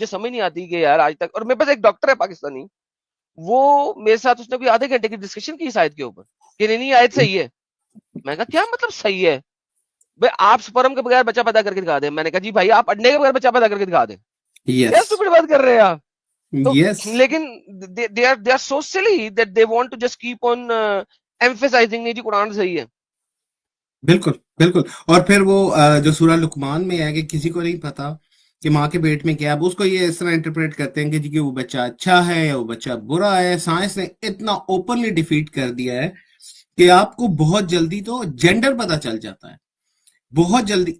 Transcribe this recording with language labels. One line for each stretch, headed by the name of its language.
Urdu: مجھے سمجھ نہیں آتی کہ یار آج تک, اور میرے پاس ایک ڈاکٹر ہے پاکستانی, وہ میرے ساتھ اس نے کوئی آدھے گھنٹے کی ڈسکشن کی اس آیت کے اوپر کہ نہیں آیت صحیح ہے. میں کہا کیا مطلب صحیح ہے بھائی, آپ سپرم کے بغیر بچہ پیدا کر کے دکھا دیں. میں نے کہا جی بھائی آپ انڈے کے بغیر بچہ پیدا کر کے دکھا دیں. کیا
English: yes,
Urdu: اسٹوپڈ بات کر رہے ہیں آپ. تو
English: yes, لیکن they are so silly that they want to just keep on emphasizing
Urdu: نہیں جی قرآن صحیح ہے. بالکل بالکل. اور پھر وہ جو سورہ لقمان میں ہے کہ کسی کو نہیں پتا کہ ماں کے پیٹ میں کیا, اب اس کو یہ اس طرح انٹرپریٹ کرتے ہیں کہ جی کہ وہ بچہ اچھا ہے یا وہ بچہ برا ہے. سائنس نے اتنا اوپنلی ڈیفیٹ کر دیا ہے کہ آپ کو بہت جلدی تو جینڈر پتا چل جاتا ہے, بہت جلدی.